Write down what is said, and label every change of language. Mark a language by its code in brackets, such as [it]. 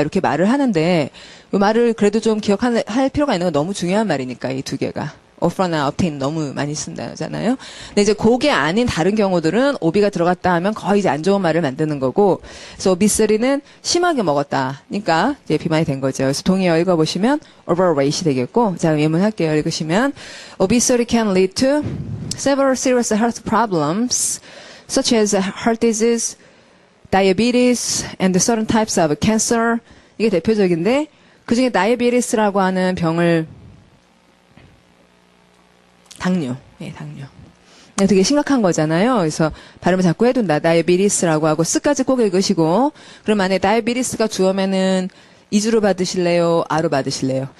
[ko] 이렇게 말을 하는데 이 말을 그래도 좀 기억할 필요가 있는 건 너무 중요한 말이니까 이 두 개가. offer나 obtain 너무 많이 쓴다잖아요. 근데 이제 그게 아닌 다른 경우들은 오비가 들어갔다 하면 거의 이제 안 좋은 말을 만드는 거고, 그래서 오비스리는 심하게 먹었다. 그러니까 이제 비만이 된 거죠. 그래서 동의어 읽어보시면 overweight이 되겠고, 자, 예문할게요. 읽으시면 [en] obesity can lead to several serious health problems, such as heart disease, diabetes, and certain types of cancer. [ko] 이게 대표적인데, 그 중에 다이아베티스라고 하는 병을 당뇨. 예, 당뇨. 되게 심각한 거잖아요. 그래서 발음을 자꾸 해둔다. 다이아베티스라고 하고 스까지 꼭 읽으시고 그럼 안에 다이아베티스가 주어면은 이주로 받으실래요? 아로 받으실래요?